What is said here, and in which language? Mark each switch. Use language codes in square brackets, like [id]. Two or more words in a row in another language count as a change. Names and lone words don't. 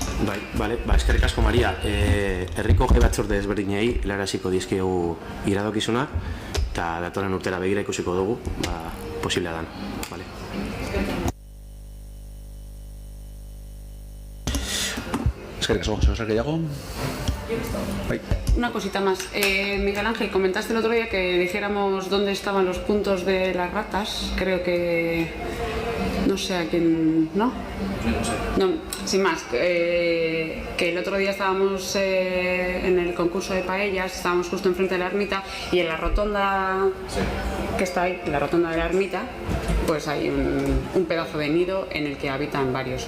[eu] Bale, eskerrik asko Maria. Herriko jai batzorde ezberdinei helaraziko dizkiegu iradokizuna, eta datorren urtera begira ikusiko dugu, posiblea dan. Bale. Eskerrik asko, [es] ¿se os ha quedado? Una cosita más. Miguel Ángel, comentaste el otro día que dijéramos dónde estaban los puntos de las ratas. Creo que... no sé a quién... ¿no? No, sin más. Que el otro día estábamos en el concurso de paellas, estábamos justo enfrente de la ermita y en la rotonda que está ahí, la rotonda de la ermita, pues hay un pedazo de nido en el que habitan varios.